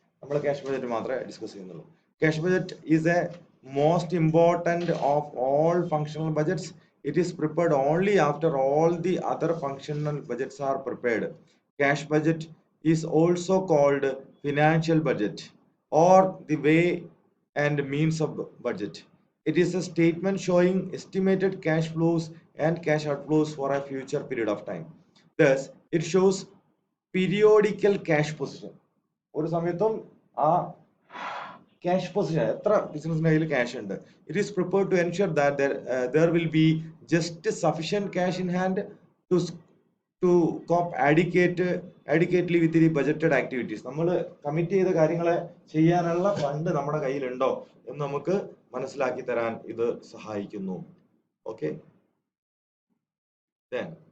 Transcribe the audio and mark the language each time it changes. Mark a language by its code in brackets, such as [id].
[ml] നമ്മൾ cash budget മാത്രമേ discuss ചെയ്യുന്നുള്ളൂ. [en] Cash budget is a most important of all functional budgets. It is prepared only after all the other functional budgets are prepared. Cash budget is also called financial budget or the way and means of budget. It is a statement showing estimated cash flows and cash outflows for a future period of time. Thus, it shows periodical cash position. [ml] ഒരു സമയത്തും ആ cash position എത്ര ബിസിനസിന്റെ കയ്യിൽ cash ഉണ്ട്. [en] It is prepared to ensure that there will be just sufficient cash in hand to cope adequately with the budgeted activities. [ml] നമ്മൾ commit ചെയ്ത കാര്യങ്ങളെ ചെയ്യാനുള്ള ഫണ്ട് നമ്മുടെ കയ്യിലുണ്ടോ എന്ന് നമുക്ക് മനസ്സിലാക്കി തരാൻ ഇത് സഹായിക്കുന്നു. ഓക്കെ. Then